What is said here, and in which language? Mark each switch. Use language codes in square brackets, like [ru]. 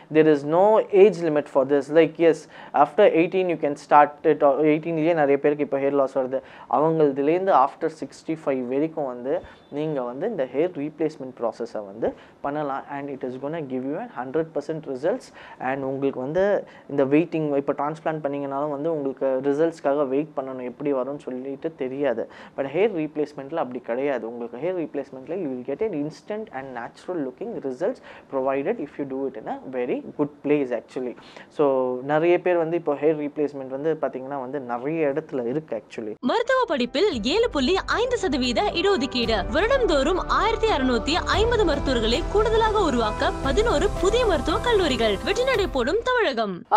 [en] there is no age limit for this, like yes after 18 you can start it, [ta] 18 லயே நிறைய பேருக்கு இப்போ hair loss வருது, அவங்கள்துலேருந்து after 65 வரைக்கும் வந்து நீங்க வந்து இந்த ஹேர் ரீப்ளேஸ்மெண்ட் ப்ராசஸை வந்து பண்ணலாம். [en] And it is gonna give you 100% results. [ta] And உங்களுக்கு வந்து இந்த வெயிட்டிங் இப்போ டிரான்ஸ்பிளான்ட் பண்ணிங்கனாலும் வந்து உங்களுக்கு ரிசல்ட்ஸ்க்காக வெயிட் பண்ணணும் எப்படி வரும்னு சொல்லிட்டு தெரியாது. பட் ஹேர் ரீப்ளேஸ்மெண்ட்டில் அப்படி கிடையாது. உங்களுக்கு hair ரீப்ளேஸ்மெண்ட்டில் [en] You will get an instant and natural looking results provided if you do it in a very good place actually. [ta] So நிறைய பேர் வந்து இப்போ ஹேர் ரீப்ளேஸ்மெண்ட் வந்து பார்த்தீங்கன்னா வந்து நிறைய இடத்துல இருக்கு ஆக்சுவலி. மருத்துவ படிப்பில் 7.5% இடஒதுக்கீடு. வருடந்தோறும் 1650 மருத்துவர்களை கூடுதலாக உருவாக்க 11 புதிய மருத்துவ கல்லூரிகள். வெற்றி நடை போடும் தமிழகம்.